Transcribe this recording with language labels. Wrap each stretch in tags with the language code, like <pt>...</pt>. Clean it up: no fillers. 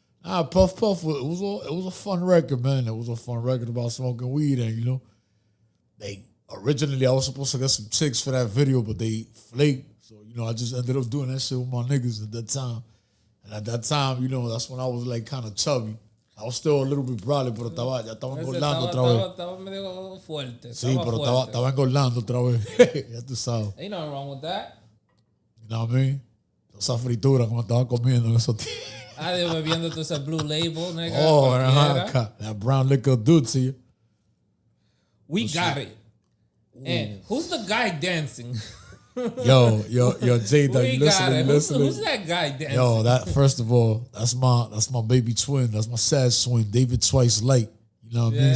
<en>So, Puff, it was a fun record, man. It was a fun record about smoking weed, and you know, originally I was supposed to get some chicks for that video, but they flaked. So, you know, I just ended up doing that shit with my niggas at that time. And at that time, you know, that's when I was like kind of chubby. I was still a little bit brolic,</en> <es>pero ya estaba engordando otra vez. Estaba medio fuerte. Sí, pero estaba engordando otra vez. Ya tú sabes.</es> <en>Ain't nothing wrong with that. You know what I mean?</en> <es>Esa fritura como estaba comiendo en esos días. Dios, bebiendo todo ese Blue Label, nigga.</es> <en>Oh, that brown liquor do to you. We got it. And who's the guy dancing? Yo, Jada, We you got it. listening? Who's that guy dancing? Yo, that first of all, that's my baby twin. That's my sad twin, David Twice Light. You know what I mean?</en>